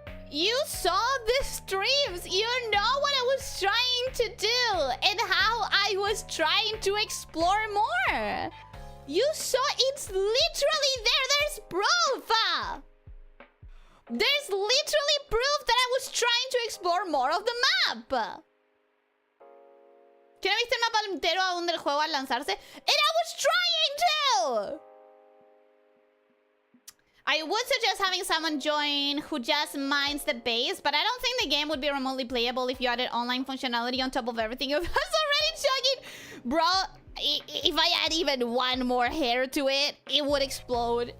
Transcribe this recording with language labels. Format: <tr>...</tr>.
<en>You saw the streams. You know what I was trying to do and how I was trying to explore more. You saw it's literally there. There's proof. There's literally proof that I was trying to explore more of the map.</en> <es>¿Quién ha visto el mapa entero aún del juego al lanzarse?</es> <en>And I was trying to! I would suggest having someone join who just mines the base, but I don't think the game would be remotely playable if you added online functionality on top of everything you was already chugging. Bro, if I add even one more hair to it, it would explode.</en>